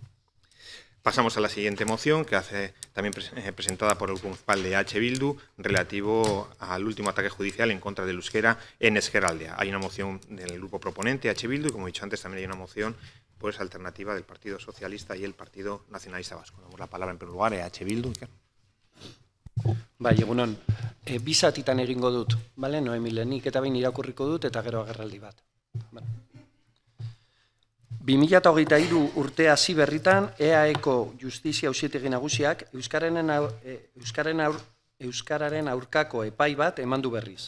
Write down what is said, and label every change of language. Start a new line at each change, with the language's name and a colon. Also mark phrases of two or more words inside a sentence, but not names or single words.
Spanish: Pasamos a la siguiente moción, que hace también presentada por el Grupo Municipal de EH Bildu, relativo al último ataque judicial en contra del euskera en Ezkerraldea. Hay una moción del grupo proponente, EH Bildu, y como he dicho antes, también hay una moción pues alternativa del Partido Socialista y el Partido Nacionalista Vasco. Damos la palabra en primer lugar a EH Bildu.
Basque: Bai, egunon. Bi zatitan egingo dut, bale? Noemile, nik eta behin irakurriko dut eta gero agerraldi bat. 2023 urte hasi berritan, EAEko Justizia Auzitegi Nagusiak euskararen aurkako epai bat emandu berriz.